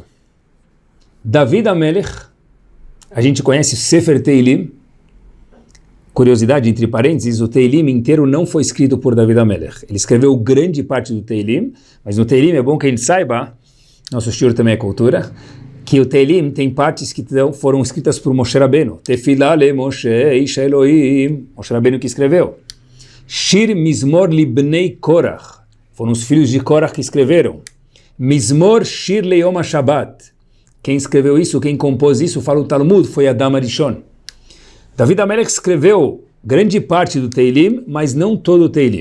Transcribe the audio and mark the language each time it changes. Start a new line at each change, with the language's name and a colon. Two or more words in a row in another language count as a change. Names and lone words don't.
Portuguese: David HaMelech, a gente conhece o Sefer Teilim. Curiosidade, entre parênteses, o Teilim inteiro não foi escrito por David HaMelech. Ele escreveu grande parte do Teilim, mas no Teilim é bom que a gente saiba, nosso shiur também é cultura, que o Teilim tem partes que foram escritas por Moshe Rabbeinu.
Hebrew: תפילה למשה, איש האלהים, Moshe Rabbeinu
Portuguese: que escreveu.
Hebrew: שיר מזמור לבני קרח,
Portuguese: foram os filhos de Korach que escreveram.
Hebrew: מזמור שיר ליום השבת,
Portuguese: quem escreveu isso, quem compôs isso, fala o Talmud, foi Adam Arishon. David HaMelech escreveu grande parte do Teilim, mas não todo o Teilim.